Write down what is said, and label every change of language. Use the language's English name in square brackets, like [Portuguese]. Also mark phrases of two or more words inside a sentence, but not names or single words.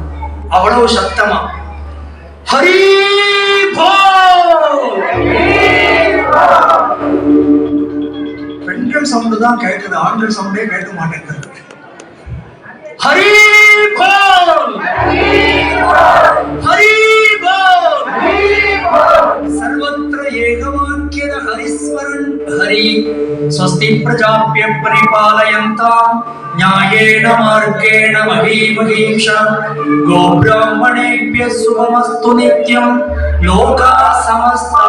[Tamil] அவ்வளவு சத்தமா ஹரி போல். பெண்கள் சவுண்டு தான் கேட்குது, ஆண்கள் சவுண்டே கேட்க மாட்டேங்குது. ஹரி போல் ஹரி போல். [Sanskrit] सर्वत्र एकवाक्यद हरिस्मरन् हरि स्वस्ति प्रजाभ्य परिपालयन्तां न्यायेन मार्गेण महीमहीषा गोब्राह्मणेभ्यः शुभमस्तु नित्यं लोकाः समस्ताः